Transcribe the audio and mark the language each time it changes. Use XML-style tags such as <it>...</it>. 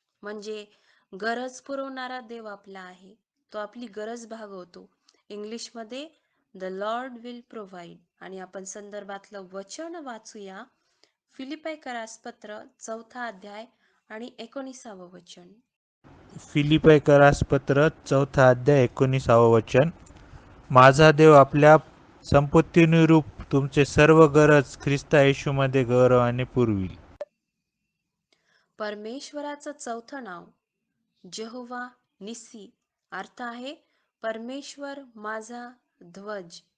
<mr>म्हणजे गरज पुरवणारा देव आपला आहे. तो आपली गरज भागवतो. इंग्लिशमध्ये</mr> <en>The lord will provide.</en> <mr>आणि आपण संदर्भातलं वचन वाचूया. फिलिप्पीकरास पत्र 4 अध्याय आणि 19 वचन. फिलिप्पीकरास पत्र 4 अध्याय 19 वचन. माझा देव आपल्या संपत्तीनुरूप तुमचे सर्व गरज ख्रिस्ता येशूमध्ये गौरवाने पुरविल. परमेश्वराचं चौथं नाव जेहोवा निसी, अर्थ आहे परमेश्वर माझा ध्वज.</mr>